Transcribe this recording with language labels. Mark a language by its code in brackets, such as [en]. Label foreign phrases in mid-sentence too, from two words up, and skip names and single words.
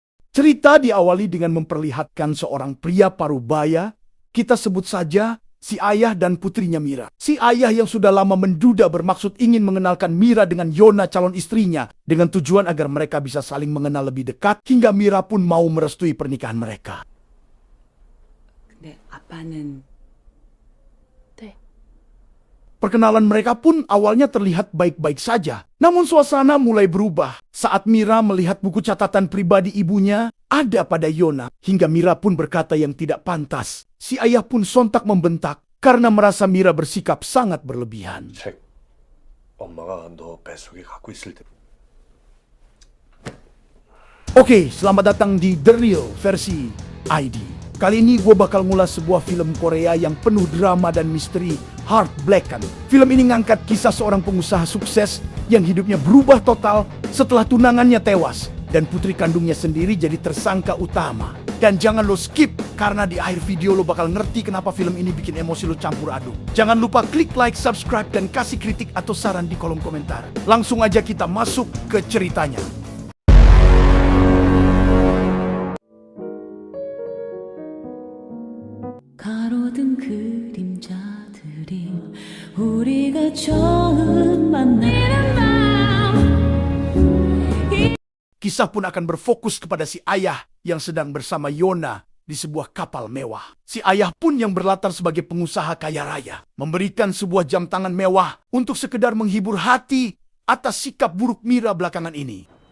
[id] Cerita diawali dengan memperlihatkan seorang pria parubaya, kita sebut saja si ayah dan putrinya Mira. Si ayah yang sudah lama menduda bermaksud ingin mengenalkan Mira dengan Yona calon istrinya dengan tujuan agar mereka bisa saling mengenal lebih dekat hingga Mira pun mau merestui pernikahan mereka. [ko] 근데 아빠는 [id] Perkenalan mereka pun awalnya terlihat baik-baik saja. Namun suasana mulai berubah saat Mira melihat buku catatan pribadi ibunya ada pada Yona. Hingga Mira pun berkata yang tidak pantas. Si ayah pun sontak membentak karena merasa Mira bersikap sangat berlebihan. [ko] 책, 엄마가 너 뱃속에 갖고 있을 때. [id] Oke, selamat datang di The Real versi ID. Kali ini gue bakal ngulas sebuah film Korea yang penuh drama dan misteri, Heartbroken. Film ini ngangkat kisah seorang pengusaha sukses yang hidupnya berubah total setelah tunangannya tewas dan putri kandungnya sendiri jadi tersangka utama. Dan jangan lo skip, karena di akhir video lo bakal ngerti kenapa film ini bikin emosi lo campur aduk. Jangan lupa klik like, subscribe, dan kasih kritik atau saran di kolom komentar. Langsung aja kita masuk ke ceritanya. [ko] 가로등 그림자들이 우리가 처음 만나는 밤. [id] Kisah pun akan berfokus kepada si ayah yang sedang bersama Yona di sebuah kapal mewah. Si ayah pun yang berlatar sebagai pengusaha kaya raya, memberikan sebuah jam tangan mewah untuk sekedar menghibur hati atas sikap buruk Mira belakangan ini.